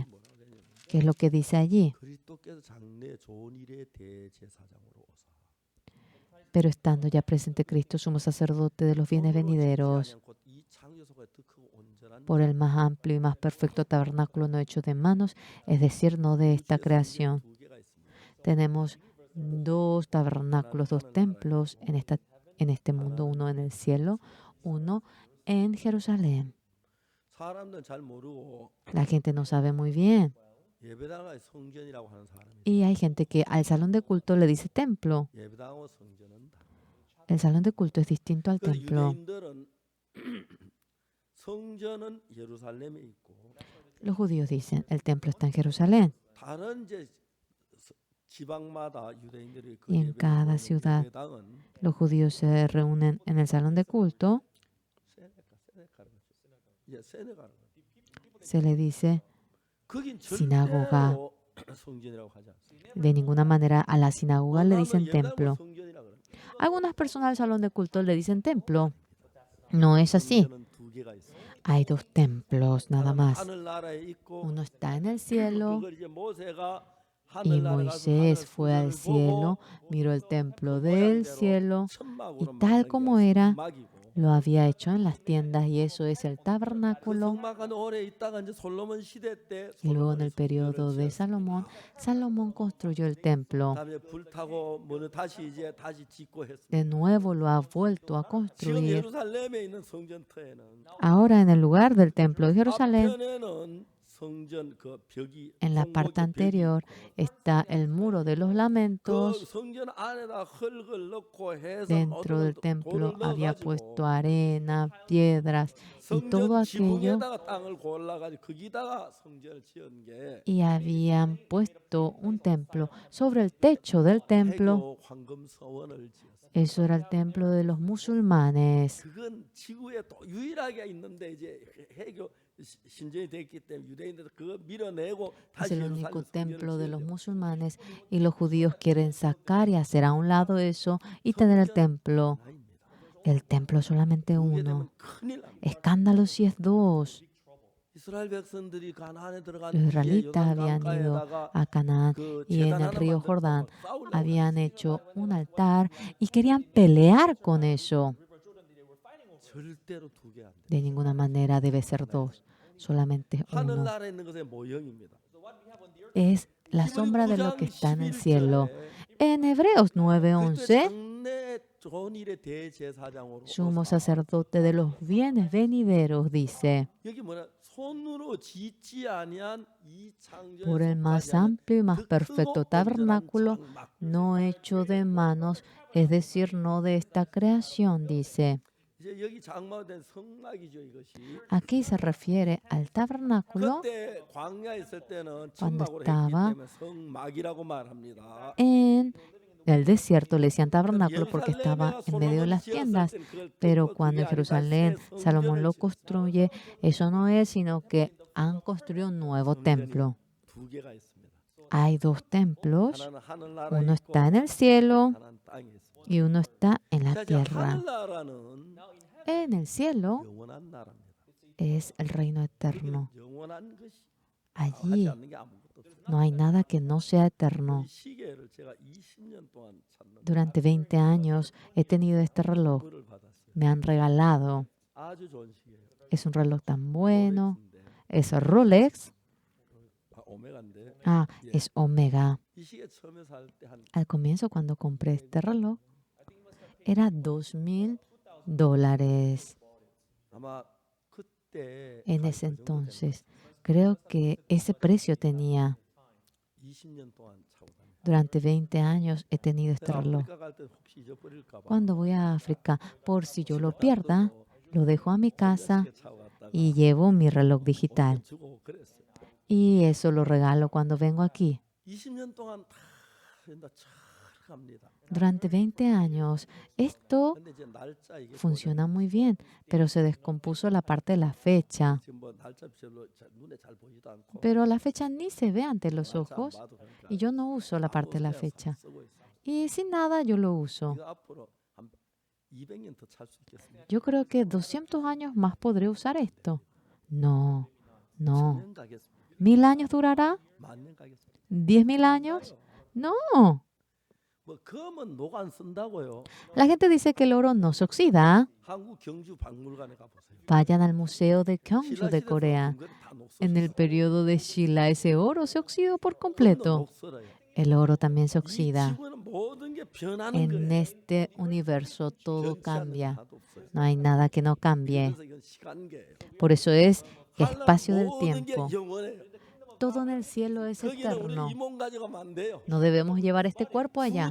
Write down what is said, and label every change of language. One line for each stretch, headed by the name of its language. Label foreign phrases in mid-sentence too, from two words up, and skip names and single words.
Spanish: ¿Qué es lo que dice allí?
Korean: 그리스도께서 장래 좋은 일의 대제사장으로 오사
Spanish: Pero estando ya presente Cristo, sumo sacerdote de los bienes venideros, por el más amplio y más perfecto tabernáculo no hecho de manos, es decir, no de esta creación. Tenemos dos tabernáculos, dos templos en este mundo, uno en el cielo, uno en Jerusalén. La gente no sabe muy bien.
Korean: 예배당을 성전이라고 하는 사람이
Spanish: Y hay gente que al salón de culto le dice templo.
Korean: 예배당하고 성전은 다.
Spanish: El salón de culto es distinto al
Korean: 그래서
Spanish: templo.
Korean: 유대인들은 성전은 예루살렘에 있고
Spanish: Los judíos dicen, el templo está en Jerusalén.
Korean: 다른 이제 지방마다 유대인들이 그
Spanish: Y en cada
Korean: 예배당은
Spanish: ciudad los judíos se reúnen en el salón de culto. Se le dice sinagoga. sinagoga.
Korean: 성전이라고 하지 않습니다.
Spanish: De ninguna manera a la sinagoga le dicen
Korean: 예배당은
Spanish: templo.
Korean: 성전이라고 그래요.
Spanish: Algunas personas al salón de culto le dicen templo. No es así.
Korean: 성전은 두 개가 있어요.
Spanish: Hay dos templos nada más.
Korean: 하늘나라에 있고
Spanish: Uno está en el cielo
Korean: 그걸 이제 모세가
Spanish: y
Korean: 하늘나라에 가서
Spanish: Moisés
Korean: 하늘
Spanish: fue al
Korean: 성전을
Spanish: cielo,
Korean: 보고
Spanish: miró el
Korean: 그
Spanish: templo del
Korean: 모양대로
Spanish: cielo
Korean: 천막으로
Spanish: y tal como
Korean: 만들게
Spanish: era,
Korean: 성막이고
Spanish: lo había hecho en las tiendas y eso es el
Korean: 그
Spanish: tabernáculo.
Korean: 성막은 오래 있다가 이제 솔로몬 시대 때
Spanish: Y luego en el
Korean: 솔로몬이
Spanish: periodo
Korean: 성전을
Spanish: de
Korean: 지었습니다.
Spanish: Salomón construyó el templo.
Korean: 그다음에 불타고 뭐는 다시 짓고 했습니다.
Spanish: De nuevo lo ha vuelto a
Korean: 지금
Spanish: construir.
Korean: 예루살렘에 있는 성전터에는
Spanish: Ahora en el lugar del templo de Jerusalén,
Korean: 앞편에는 성전 그 벽이
Spanish: en la parte
Korean: 성목의 벽이
Spanish: anterior, está el muro de los
Korean: 그
Spanish: lamentos.
Korean: 성전 안에다 흙을 넣고 해서
Spanish: Dentro del
Korean: 모든
Spanish: templo
Korean: 돌을
Spanish: había
Korean: 넣어가지고
Spanish: puesto arena, piedras y todo
Korean: 성전
Spanish: aquello.
Korean: 지붕에다가 땅을 골라가지고 거기다가 성전을 지은 게
Spanish: Y habían puesto un templo sobre el techo del templo.
Korean: 해교 황금서원을 지었어요.
Spanish: Eso era el templo de los musulmanes.
Korean: 그건 지구에 또 유일하게 있는데 이제 해교 신전이 됐기 때문에 유대인들은 그거 밀어내고
Spanish: Es
Korean: 다시
Spanish: el
Korean: 예루살렘
Spanish: único
Korean: 성전을
Spanish: templo de los
Korean: 지으려고.
Spanish: musulmanes y los judíos quieren sacar y hacer a un lado eso y tener el templo.
Korean: 하나입니다.
Spanish: El templo es solamente
Korean: 그게 되면
Spanish: uno.
Korean: 큰일 납니다.
Spanish: Escándalo si es dos.
Korean: 이스라엘 백성들이 가나안에 들어간
Spanish: Los
Korean: 뒤에
Spanish: israelitas
Korean: 요단
Spanish: habían ido
Korean: 강가에다가
Spanish: a Canaán
Korean: 그
Spanish: y en
Korean: 제단
Spanish: el
Korean: 하나
Spanish: río
Korean: 만들어서
Spanish: Jordán
Korean: 싸우려고
Spanish: habían hecho un altar y querían pelear con eso.
Korean: 절대로 두 개 안 돼.
Spanish: De ninguna manera debe ser dos, solamente uno.
Korean: 하늘나라에 있는 것의 모형입니다.
Spanish: Es la
Korean: 히브리
Spanish: sombra de lo
Korean: 9장
Spanish: que está en el
Korean: 11절에
Spanish: cielo. En Hebreos
Korean: 그때
Spanish: 9:11,
Korean: 장래 존일의 대제사장으로
Spanish: sumo
Korean: 오사.
Spanish: sacerdote de los bienes venideros, dice,
Korean: 여기 뭐냐 손으로 짓지 아니한 이 창조에
Spanish: por el más
Korean: 속하지 않은
Spanish: amplio y más
Korean: 그 크고
Spanish: perfecto
Korean: 온전한
Spanish: tabernáculo,
Korean: 장막.
Spanish: no hecho de manos, es decir, no de esta creación, dice.
Korean: 이제 여기 장막된 성막이죠 이것이.
Spanish: Aquí se refiere al tabernáculo
Korean: 그때 광야에 있을 때는
Spanish: cuando
Korean: 천막으로 했기
Spanish: estaba
Korean: 때문에 성막이라고 말합니다.
Spanish: en el desierto, le decían tabernáculo porque estaba en medio de las tiendas, pero cuando en Jerusalén Salomón lo construye, eso no es, sino que han construido un nuevo templo.
Korean: 두 개가 있습니다.
Spanish: Hay dos templos,
Korean: 하나는 하늘나라에
Spanish: uno
Korean: 있고
Spanish: está en el cielo
Korean: 하나는 땅에 있습니다.
Spanish: y uno está en la
Korean: 자, 이제
Spanish: tierra.
Korean: 하늘나라는
Spanish: En el cielo
Korean: 영원한 나라입니다.
Spanish: es el reino eterno.
Korean: 영원한 것이
Spanish: Allí
Korean: 하지 않는 게 아무것도 없습니다.
Spanish: no hay nada que no sea eterno.
Korean: 이 시계를 제가 20년 동안 찾는
Spanish: Durante 20 años he tenido este reloj.
Korean: 선물을 받았어요.
Spanish: Me han regalado.
Korean: 아주 좋은 시계예요.
Spanish: Es un reloj tan bueno.
Korean: 롤렉스인데,
Spanish: Es Rolex.
Korean: 오메가인데
Spanish: Ah, es Omega.
Korean: 이 시계 처음에 살 때 한
Spanish: Al comienzo, cuando compré este reloj, era $2,000.
Korean: 아마 그때
Spanish: En
Korean: 가격
Spanish: ese
Korean: 그 정도
Spanish: entonces, creo que ese precio tenía.
Korean: 됩니다. 20년 동안 차고 다녔어요.
Spanish: Durante 20 años he tenido este
Korean: 제가
Spanish: reloj.
Korean: 아프리카 갈 때 혹시 잊어버릴까 봐.
Spanish: Cuando voy a África, por si yo lo pierda, lo dejo a mi casa
Korean: 시계 차고 갔다가
Spanish: y llevo mi reloj digital.
Korean: 주고 그랬어요.
Spanish: Y eso lo regalo cuando vengo aquí.
Korean: 20년 동안 다 된다 잘 갑니다.
Spanish: Durante 20 años, esto
Korean: 근데 이제 날짜 이게
Spanish: funciona muy bien, pero se descompuso la parte de la fecha.
Korean: 지금 뭐 날짜 별로 눈에 잘 보이지도 않고
Spanish: Pero la fecha ni se ve ante los
Korean: 날짜 안
Spanish: ojos
Korean: 봐도 그러니까
Spanish: y yo no uso la parte de la
Korean: 아무 데나
Spanish: fecha.
Korean: 쓰고 있어요.
Spanish: Y sin nada yo lo uso.
Korean: 이거 앞으로 한 200년 더 찰 수 있겠습니다.
Spanish: Yo creo que 200 años más podré usar esto. No, no.
Korean: 1000년 가겠습니다.
Spanish: ¿1000 años durará?
Korean: 10,000년 가겠습니다.
Spanish: ¿10,000 años? No.
Korean: 뭐 검은 녹 안 쓴다고요.
Spanish: La gente dice que el oro no se oxida.
Korean: 한국 경주 박물관에 가보세요.
Spanish: Vayan al Museo de Gyeongju
Korean: 신라
Spanish: de
Korean: 시대에서
Spanish: Corea.
Korean: 금거리 다
Spanish: En el
Korean: 녹슬었어.
Spanish: periodo de Shilla, ese oro se oxidó por
Korean: 금도
Spanish: completo.
Korean: 녹슬어요.
Spanish: El oro también se
Korean: 이
Spanish: oxida.
Korean: 지구는 모든 게 변하는
Spanish: En
Korean: 거예요.
Spanish: este universo todo
Korean: 변치 않는 게
Spanish: cambia.
Korean: 하나도 없어요.
Spanish: No hay nada que no cambie.
Korean: 그래서 이건 시간계예요.
Spanish: Por eso es
Korean: 하늘나라
Spanish: espacio del
Korean: 모든 게
Spanish: tiempo.
Korean: 영원해요.
Spanish: Todo en el cielo es
Korean: 거기는 우리
Spanish: eterno.
Korean: 이 몸 가져가면 안 돼요.
Spanish: No debemos llevar este cuerpo allá.